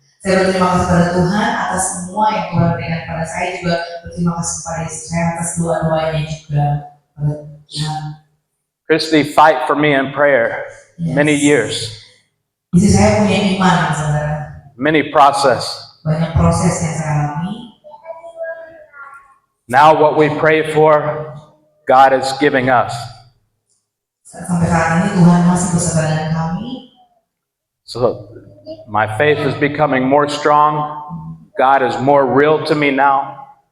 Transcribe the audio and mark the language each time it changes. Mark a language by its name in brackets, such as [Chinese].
[Indonesian] Saya berterima kasih pada Tuhan atas semua yang Tuhan berikan pada saya, juga berterima kasih pada istri saya atas doa-doanya juga pada Tuhan. [English] Christy fight for me in prayer many years, [Indonesian] Istri saya punya iman, saudara. [English] many process. [Indonesian] Banyak proses yang saya alami. [English] Now what we pray for, God is giving us. [Indonesian] Sampai saat ini Tuhan masih bersama dengan kami. [English] So my faith is becoming more strong. God is more real to me now.